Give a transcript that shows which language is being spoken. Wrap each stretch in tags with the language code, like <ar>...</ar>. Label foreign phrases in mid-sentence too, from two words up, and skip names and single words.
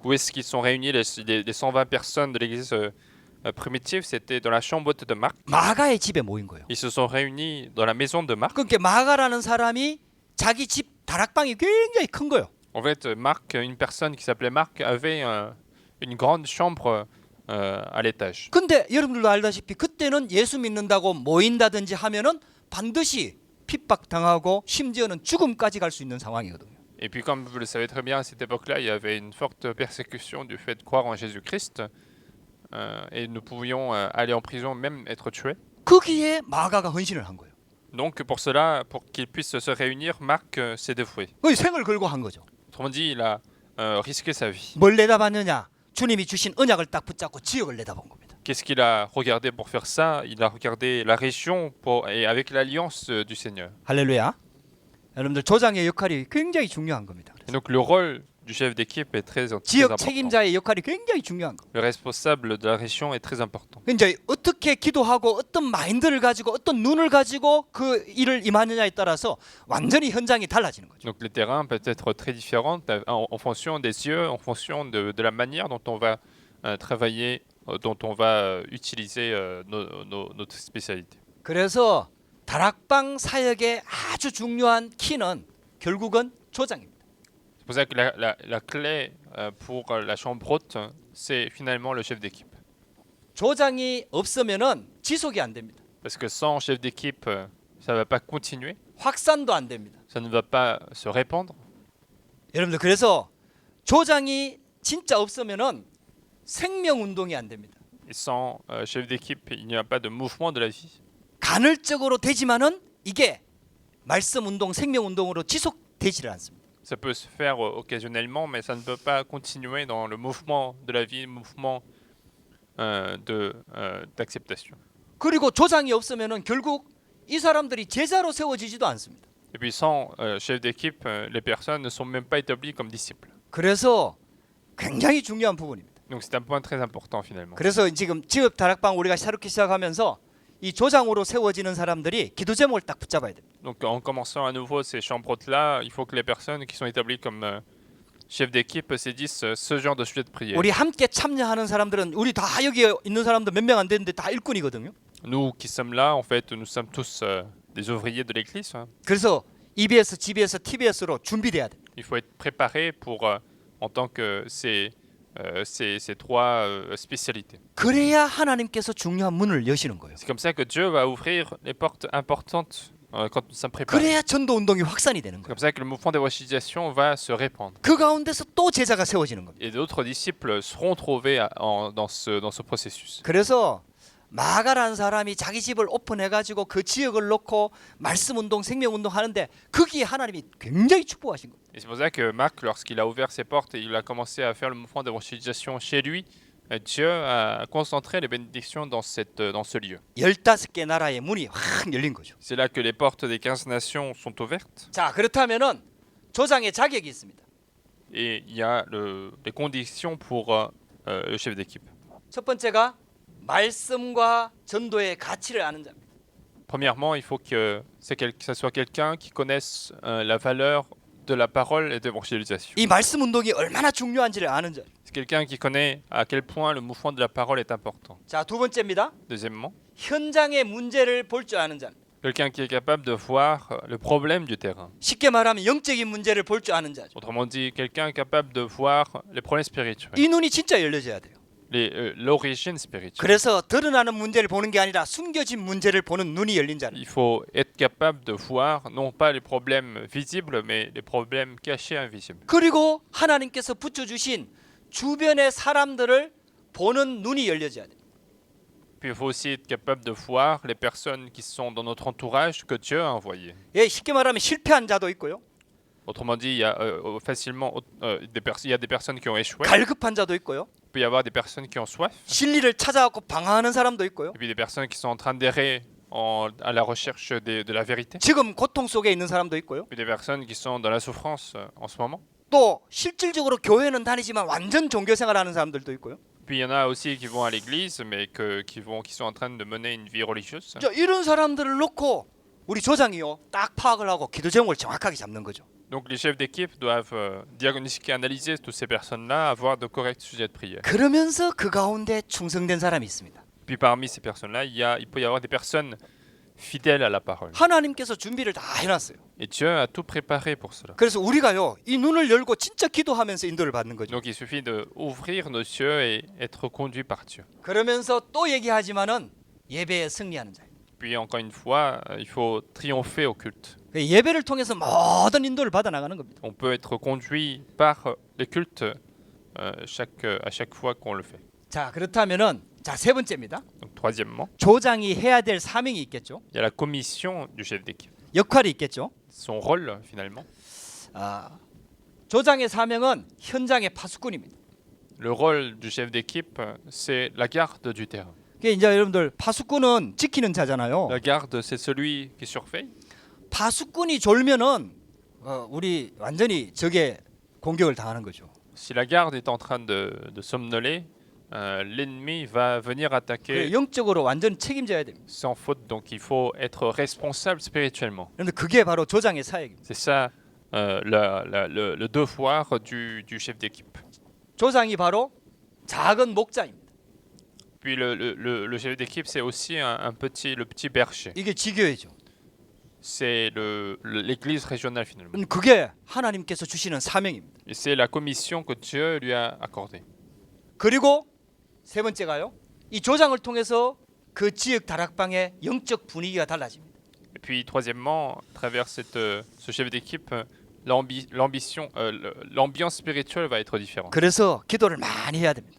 <fr>Où est-ce qu'ils sont réunis les 120 personnes de l'église primitive? C'était dans la chambre haute de Marc.</fr> <ko>마가의 집에 모인 거예요.</ko> <fr>Ils se sont réunis dans la maison de Marc.</fr> <ko>그러니까 마가라는 사람이 자기 집 다락방이 굉장히 큰 거예요.</ko> <fr>En fait, Marc, une personne qui s'appelait Marc, avait une grande chambre à l'étage.</fr> <ko>근데 여러분들도 알다시피 그때는 예수 믿는다고 모인다든지 하면은 반드시 핍박당하고 심지어는 죽음까지 갈 수 있는 상황이거든요.</ko> <fr>Et puis comme vous le savez très bien, à cette époque-là, il y avait une forte persécution du fait de croire en Jésus-Christ. Et nous pouvions aller en prison, même être tués.</fr> <ko>거기에 마가가 헌신을 한 거예요.</ko> <fr>Donc pour cela, pour qu'ils puissent se réunir, Marc s'est dévoué.</fr> <ko>거의 생을 걸고 한 거죠.</ko> <fr>Autrement dit, il a risqué sa vie.</fr> <ko>뭘 내다봤느냐? 주님이 주신 언약을 딱 붙잡고 지역을 내다본 겁니다.</ko> <fr>Qu'est-ce qu'il a regardé pour faire ça? Il a regardé la région et avec l'alliance du Seigneur.</fr> <ko>할렐루야. 여러분들 조장의 역할이 굉장히 중요한 겁니다.</ko> <fr>Et donc le rôle du chef d'équipe est très 지역 important.</fr> <ko>책임자의 역할이 굉장히 중요한 겁니다.</ko> <fr>Le responsable de la région est très important.</fr> <ko>이제 어떻게 기도하고 어떤 마인드를 가지고 어떤 눈을 가지고 그 일을 임하느냐에 따라서 완전히 현장이 달라지는 거죠.</ko> <fr>Donc le terrain peut être très différent en fonction des yeux, en fonction de la manière dont on va travailler, dont on va utiliser notre spécialité.</fr> <ko>그래서 다락방 사역의 아주 중요한 키는 결국은 조장입니다.</ko> <fr>C'est pour ça que la clé pour la chambre haute, c'est finalement le chef d'équipe.</fr> <ko>조장이 없으면은 지속이 안 됩니다.</ko> <fr>Parce que sans chef d'équipe, ça ne va pas continuer,</fr> <ko>확산도 안 됩니다.</ko> <fr>ça ne va pas se répandre.</fr> <ko>여러분들 그래서 조장이 진짜 없으면은 생명 운동이 안 됩니다.</ko> <fr>Et sans chef d'équipe, il n'y a pas de mouvement de la vie.</fr> <ko>간헐적으로 되지만은 이게 말씀 운동, 생명 운동으로 지속되지를 않습니다.</ko> <fr>Ça peut se faire occasionnellement, mais ça ne peut pas continuer dans le mouvement de la vie, le mouvement d'acceptation.</fr> <ko>그리고 조장이 없으면은 결국 이 사람들이 제자로 세워지지도 않습니다.</ko> <fr>Et puis sans chef d'équipe, les personnes ne sont même pas établies comme disciples.</fr> <ko>그래서 굉장히 중요한 부분입니다.</ko> <fr>Donc c'est un point très important finalement.</fr> <ko>그래서 지금 지역 다락방 우리가 새롭게 시작하면서 이 조장으로 세워지는 사람들이 기도 제목을 딱 붙잡아야 됩니다.</ko> <fr>Donc en commençant à nouveau ces chambres hautes-là, il faut que les personnes qui sont établies comme chefs d'équipe se disent ce genre de sujet de prière.</fr> <ko>우리 함께 참여하는 사람들은 우리 다 여기 있는 사람들 몇 명 안 되는데 다 일꾼이거든요.</ko> <fr>Nous qui sommes là, en fait, nous sommes tous des ouvriers de l'église.</fr> <ko>그래서 EBS, GBS, TBS로 준비돼야 돼.</ko> <fr>Il faut être préparé pour, en tant que ces trois spécialités.</fr> <ko>그래야 하나님께서 중요한 문을 여시는 거예요.</ko> <fr>C'est comme ça que Dieu va ouvrir les portes importantes quand nous sommes préparés.</fr> <ko>그래야 전도 운동이 확산이 되는 C'est 거예요.</ko> <fr>comme ça que le mouvement d'évangélisation va se répandre.</fr> <ko>그 가운데서 또 제자가 세워지는 겁니다.</ko> <fr>Et d'autres disciples seront trouvés dans ce processus.</fr> <ko>그래서 마가라는 사람이 자기 집을 오픈해가지고 그 지역을 놓고 말씀 운동, 생명 운동 하는데 거기에 하나님이 굉장히 축복하신 거예요.</ko> <fr>Et c'est pour ça que Marc, lorsqu'il a ouvert ses portes et il a commencé à faire le mouvement d'évangélisation chez lui, Dieu a concentré les bénédictions dans ce lieu.</fr> <ko>15개 나라의 문이 확 열린 거죠.</ko> <fr>C'est là que les portes des 15 nations sont ouvertes</fr> <ko>자, 그렇다면은 조장의 자격이 있습니다.</ko> <fr>et il y a les conditions pour le chef d'équipe.</fr> <ko>첫 번째가 말씀과 전도의 가치를 아는 자입니다.</ko> <fr>Premièrement, il faut que ça soit quelqu'un qui connaisse la valeur de la parole et de l'évangélisation.</fr> <ko>이 말씀 운동이 얼마나 중요한지를 아는 자.</ko> <fr>C'est quelqu'un qui connaît à quel point le mouvement de la parole est important.</fr> <ko>자, 두 번째입니다.</ko> <fr>Deuxièmement,</fr> <ko>현장의 문제를 볼 줄 아는 자.</ko> <fr>quelqu'un qui est capable de voir le problème du terrain.</fr> <ko>쉽게 말하면 영적인 문제를 볼 줄 아는 자죠.</ko> <fr>Autrement dit, quelqu'un capable de voir les problèmes spirituels,</fr> <ko>이 눈이 진짜 열려져야 돼요.</ko> <fr>l'origine spirituelle.</fr> <ko>그래서 드러나는 문제를 보는 게 아니라 숨겨진 문제를 보는 눈이 열린 자는.</ko> <fr>Il faut être capable de voir non pas les problèmes visibles, mais les problèmes cachés, invisibles.</fr> <ko>그리고 하나님께서 붙여주신 주변의 사람들을 보는 눈이 열려져야 돼요.</ko> <fr>Puis il faut aussi être capable de voir les personnes qui sont dans notre entourage que Dieu a envoyées.</fr> <ko>예, 쉽게 말하면 실패한 자도 있고요.</ko> <fr>Autrement dit, il y a facilement il y a des personnes qui ont échoué.</fr> <ko>갈급한 자도 있고요.</ko> <fr>Il peut y avoir des personnes qui ont soif.</fr> <ko>진리를 찾아갖고 방황하는 사람도 있고요.</ko> <fr>Et puis des personnes qui sont en train d'errer à la recherche de la vérité.</fr> <ko>지금 고통 속에 있는 사람도 있고요.</ko> <fr>Puis des personnes qui sont dans la souffrance en ce moment.</fr> <ko>또 실질적으로 교회는 다니지만 완전 종교 생활하는 사람들도 있고요.</ko> <fr>Puis il y en a aussi qui vont à l'église, mais qui sont en train de mener une vie religieuse.</fr> <ko>자, 이런 사람들을 놓고 우리 조장이요 딱 파악을 하고 기도 제목을 정확하게 잡는 거죠.</ko> <fr>Donc les chefs d'équipe doivent diagnostiquer, analyser toutes ces personnes-là, avoir de corrects sujets de prière.</fr> <ko>그러면서 그 가운데 충성된 사람이 있습니다.</ko> <fr>Puis parmi ces personnes-là, il peut y avoir des personnes fidèles à la parole.</fr> <ko>하나님께서 준비를 다 해놨어요.</ko> <fr>Et Dieu a tout préparé pour cela.</fr> <ko>그래서 우리가요 이 눈을 열고 진짜 기도하면서 인도를 받는 거죠.</ko> <fr>Donc il suffit d'ouvrir nos yeux et être conduit par Dieu.</fr> <ko>그러면서 또 얘기하지만은 예배에 승리하는 자예요.</ko> <fr>Puis encore une fois, il faut triompher au culte.</fr> <ko>예배를 통해서 모든 인도를 받아 나가는 겁니다.</ko> <fr>On peut être conduit par les cultes à chaque fois qu'on le fait.</fr> <ko>자 그렇다면은 세 번째입니다.</ko> <fr>Donc troisièmement,</fr> <ko>조장이 해야 될 사명이 있겠죠.</ko> <fr>il y a la commission du chef d'équipe.</fr> <ko>역할이 있겠죠.</ko> <fr>Son rôle finalement.</fr> <ko>조장의 사명은 현장의 파수꾼입니다.</ko> <fr>Le rôle du chef d'équipe, c'est la garde du terrain.</fr> <ko>그게 이제 여러분들 파수꾼은 지키는 자잖아요.</ko> <fr>La garde, c'est celui qui surveille.</fr> <ko>파수꾼이 졸면은 우리 완전히 적의 공격을 당하는 거죠.</ko> <fr>Si la garde est en train de somnoler, l'ennemi va venir attaquer</fr> <ko>영적으로 완전 책임져야 됩니다.</ko> <fr>sans faute. Donc il faut être responsable spirituellement.</fr> <ko>그런데 그게 바로 조장의 사역입니다.</ko> <fr>C'est ça le devoir du chef d'équipe.</fr> <ko>조장이 바로 작은 목자입니다.</ko> <fr>Puis le chef d'équipe, c'est aussi le petit berger.</fr> <ko>이게 지교회죠.</ko> <fr>C'est l'église régionale finalement.</fr> <ko>그게 하나님께서 주시는 사명입니다.</ko> <fr>Et c'est la commission que Dieu lui a accordée.</fr> <ko>그리고 세 번째가요. 이 조장을 통해서 그 지역 다락방의 영적 분위기가 달라집니다.</ko> <fr>Et puis troisièmement, à travers ce chef d'équipe, l'ambiance spirituelle va être différente.</fr> <ko>그래서 기도를 많이 해야 됩니다.</ko>